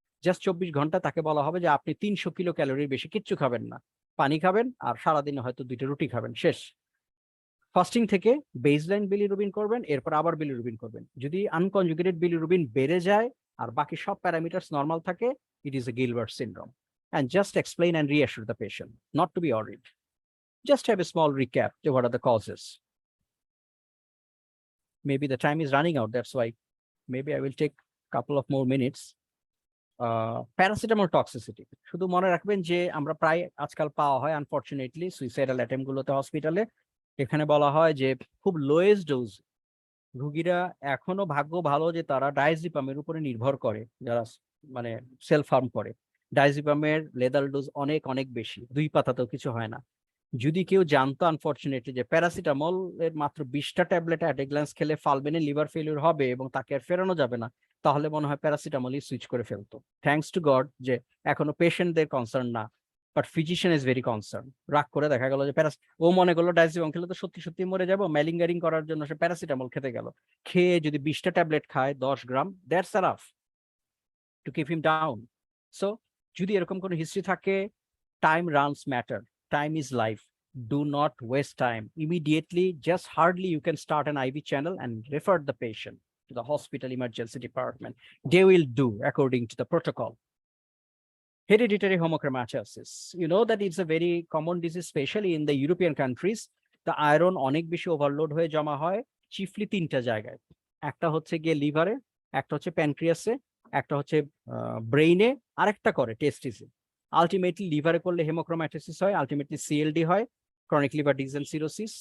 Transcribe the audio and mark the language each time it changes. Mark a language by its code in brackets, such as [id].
[bn] Just 24 ঘন্টা তাকে বলা হবে যে আপনি 300 কিলো ক্যালোরির বেশি কিচ্ছু খাবেন না, পানি খাবেন আর সারাদিনে হয়তো 2টা রুটি খাবেন, শেষ। ফাস্টিং থেকে বেসলাইন বিলিরুবিন করবেন, এরপর আবার বিলিরুবিন করবেন। যদি আনকনজুগেটেড বিলিরুবিন বেড়ে যায় আর বাকি সব প্যারামিটারস নরমাল থাকে, [en] It is a Gilbert syndrome. And just explain and reassure the patient not to be worried. Just have a small recap to what are the causes. Maybe the time is running out, that's why maybe I will take a couple of more minutes. [bn] Paracetamol toxicity শুধু মনে রাখবেন যে আমরা প্রায় আজকাল পাওয়া হয় unfortunately suicidal attempt গুলোতে হসপিটালে। এখানে বলা হয় যে খুব লোয়েস্ট ডোজ, রুগীরা এখনো ভাগ্য ভালো যে তারা ডাইজিপামের উপরে নির্ভর করে, যারা মানে সেলফ হার্ম করে। ডাইজিপামের লেদাল ডোজ অনেক অনেক বেশি, 2 পাতাতেও কিছু হয় না। যদি কেউ জানতো আনফরচুনেটলি যে প্যারাসিটামল এর মাত্র 20টা ট্যাবলেট [en] at a glance [bn] খেলে ফালবেনে লিভার ফেলিউর হবে এবং তাকে আর ফেরানো যাবে না, তাহলে মনে হয় প্যারাসিটামলই সুইচ করে ফেলতো। [en] thanks to God [bn] যে এখনো পেশেন্টদের কনসার্ন না, [en] But physician is very concern. [bn] রাগ করে দেখা গেল যে ও মনে করলো ডাইজিপাম খেলে তো সত্যি সত্যি মরে যাবো, ম্যালিঙ্গারিং করার জন্য সে প্যারাসিটামল খেতে গেল। খেয়ে যদি 20টা ট্যাবলেট খায় 10 গ্রাম, [en] That's enough to keep him down. [bn] So যদি এরকম কোনো হিস্ট্রি থাকে, [en] Time runs matter, time is life. Do not waste time. Immediately, just hardly you can start an IV channel and refer the patient to the hospital emergency department. They will do according to the protocol. Hereditary hemochromatosis. You know that it's a very common disease, especially in the European countries. The iron [bn] অনেক বেশি overload হয়ে জমা হয় চিফলি 3টা জায়গায়। একটা হচ্ছে গিয়ে লিভারে, একটা হচ্ছে প্যানক্রিয়াসে, একটা হচ্ছে ব্রেইনে, আরেকটা করে টেস্টিসে। আলটিমেটলি লিভারে করলে হেমোক্রোম্যাটোসিস হয়, আলটিমেটলি সিএলডি হয়, chronic liver disease and cirrhosis.